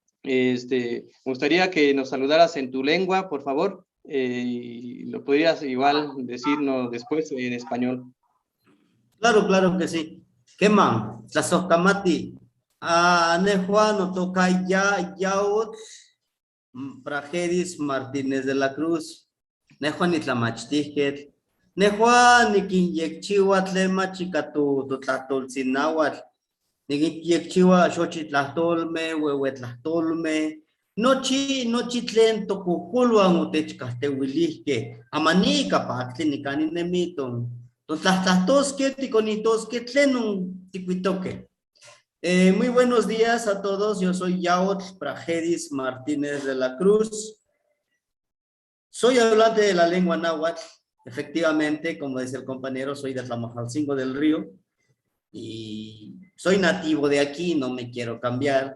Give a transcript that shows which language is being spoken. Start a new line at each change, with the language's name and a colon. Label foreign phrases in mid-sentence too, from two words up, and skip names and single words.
Spanish: me gustaría que nos saludaras en tu lengua, por favor, y lo podrías igual decirnos después en español. Claro, claro que sí. ¿Qué más?
Nahuatl languages: La soscamati. Ne Juan, no toca ya, yaut, Prajedis Martínez de la Cruz. Ne Juan itlamachtijet. Ne Juan, nikin yekchiwa tlema chikatu, tutlatul sinawat. Nikin yekchiwa xochitlahtolme, huehuetlahtolme. Nochi tlen tokukulwan utechkahtewilihke. Amanika paktli nikani nemiton. Totlahtlahtoske, tikonitoske, tlenun ticuitoque.
Spanish: Muy buenos días a todos. Yo soy Yaot Prajedis Martínez de la Cruz. Soy hablante de la lengua náhuatl. Efectivamente, como dice el compañero, soy de Atlamajalcingo del Río. Y soy nativo de aquí, no me quiero cambiar.